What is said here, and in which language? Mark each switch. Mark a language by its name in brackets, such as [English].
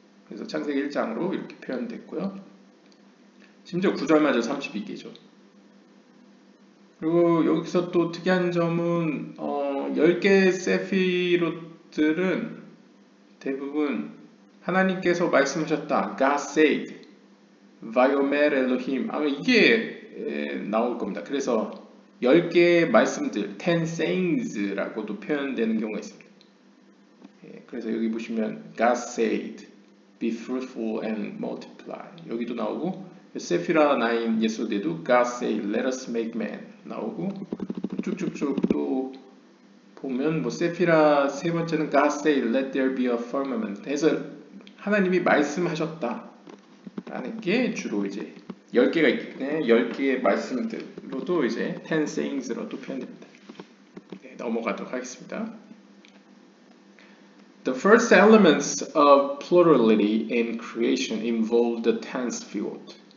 [Korean] 그래서 창세기 1장으로 이렇게 표현됐고요. 심지어 구절마저 32개죠. 그리고 여기서 또 특이한 점은 10개의 세피로트들은 대부분 하나님께서 말씀하셨다. [English] God said, [Hebrew] Vayomer Elohim. [Korean] 아마 이게 나올 겁니다. 그래서 10개의 말씀들, [English] 10 sayings [Korean] 라고도 표현되는 경우가 있습니다. 그래서 여기 보시면 [English] God said, be fruitful and multiply. [Korean] 여기도 나오고 세피라 9 예수대도 [English] God said, let us make man [Korean] 나오고 쭉쭉쭉 또 보면 뭐 세피라 세 번째는 [English] God said, let there be a firmament. [Korean] 해서 하나님이 말씀하셨다 라는 게 주로 이제 10개가 있기 때문에 10개의 말씀들로도 이제 [English] 10 sayings [Korean] 로도 표현됩니다. 네, 넘어가도록 하겠습니다. [English] The first elements of plurality in creation involve the tense field.